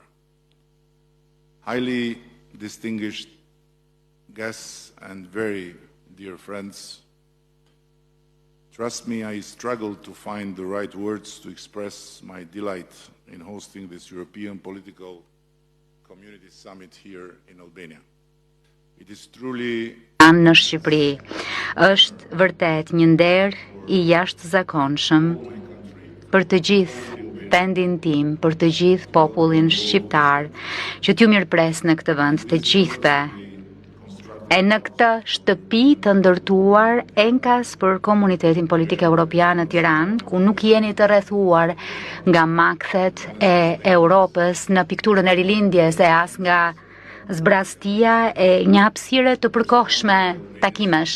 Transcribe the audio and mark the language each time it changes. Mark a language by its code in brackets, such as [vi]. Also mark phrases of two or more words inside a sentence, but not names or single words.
[en] Highly distinguished guests and very dear friends, trust me, I struggled to find the right words to express my delight in hosting this European Political Community Summit here in Albania. It is truly [sq] në Shqipëri është vërtet një nder I jashtëzakonshëm për të gjithë pendin tim, për të gjithë popullin shqiptar që t'ju mirëpres në këtë vend, të gjithëve. E në këtë shtëpi të ndërtuar enkas për komunitetin politik evropian në Tiranë, ku nuk jeni të rrethuar nga makthet e Europës në pikturën e rilindjes e as nga zbrastia e një hapësire të përkohshme takimesh.